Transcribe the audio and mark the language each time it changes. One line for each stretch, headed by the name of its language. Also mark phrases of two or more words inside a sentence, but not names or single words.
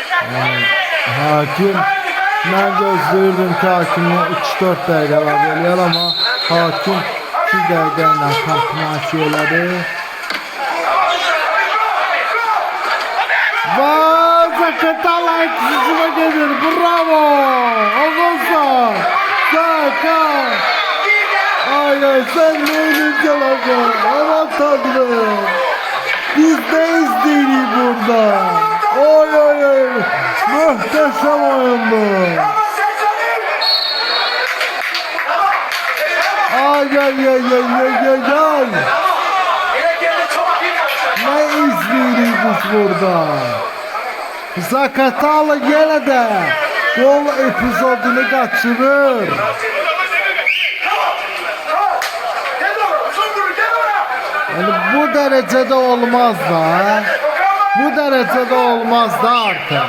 Azerbaijani: Hakim mən gözləyirdim ki hakimlə 3-4 dəqiqə var eləyər, amma hakim 2 dəqiqə ilə kombinasiya elədi. Və Zaqatala hücuma gedir. Bravo! Oğuzhan! Zaka!
Turkish: Ay sen neyini çalacağım? Aman tanrım! Biz de izleyelim burada. Oy oy oy! Muhteşem oyundu. Ay ay ay ay ay ay ay! Ne izleyelim biz burada?
Azerbaijani: Zaqatala yenə də gol epizodunu qaçırır. Yani bu dərəcədə olmaz da. Bu dərəcədə olmaz da artıq.